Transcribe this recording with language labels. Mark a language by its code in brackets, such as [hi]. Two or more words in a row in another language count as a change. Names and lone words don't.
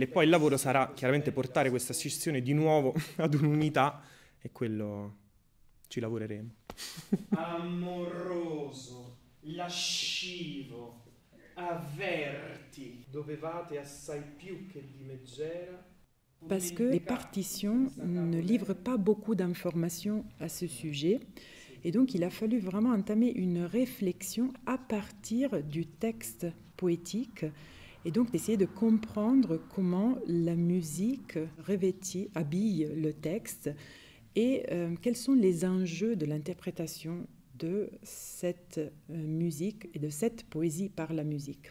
[it] E poi il lavoro sarà chiaramente portare questa scissione di nuovo ad un'unità, e quello ci lavoreremo. Amoroso, lascivo, avverti, dovevate assai più che di meggera. [fr] Parce que les partitions ne livrent pas beaucoup d'informations à ce sujet. Et donc, il a fallu vraiment entamer une réflexion à partir du texte poétique et donc d'essayer de comprendre comment la musique revêtit, habille le texte et quels sont les enjeux de l'interprétation de cette musique et de cette poésie par la musique.